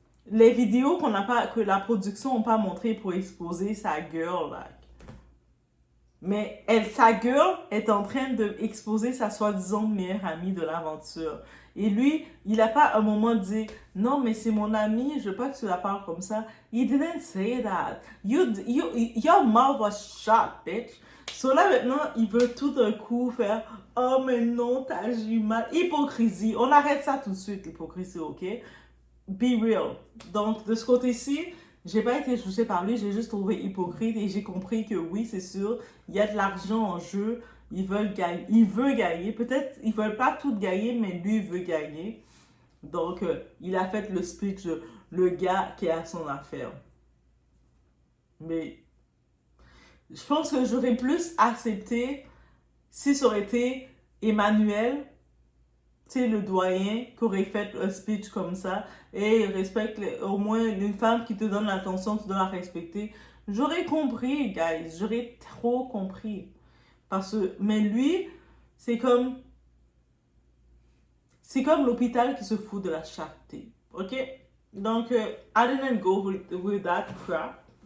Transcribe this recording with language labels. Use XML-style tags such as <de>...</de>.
<fr>les vidéos que la production n'a pas montré pour exposer sa girl, là. Mais sa girl est en train d'exposer sa soi-disant meilleure amie de l'aventure. Et lui, il n'a pas un moment dit non, mais c'est mon ami, je veux pas que tu la parles comme ça.</fr> <en>He didn't say that. Your mouth was shut, bitch.</en> <fr>So là maintenant, il veut tout d'un coup faire oh, mais non, t'as agi mal. Hypocrisie. On arrête ça tout de suite, l'hypocrisie, ok?</fr> <en>Be real.</en> <fr>Donc, de ce côté-ci, j'ai pas été touchée par lui, j'ai juste trouvé hypocrite et j'ai compris que oui, c'est sûr, il y a de l'argent en jeu, ils veulent gagner, il veut gagner, peut-être ils veulent pas tout gagner, mais lui veut gagner. Donc, il a fait le speech, le gars qui a son affaire. Mais je pense que j'aurais plus accepté si ça aurait été Emmanuel, tu sais, le doyen, qui aurait fait un speech comme ça, et respecte au moins une femme qui te donne l'attention, tu dois la respecter. J'aurais compris, guys, j'aurais trop compris. Mais lui, c'est comme l'hôpital qui se fout de la charité, ok?</fr> <en>Donc, I didn't go with that crap.</en>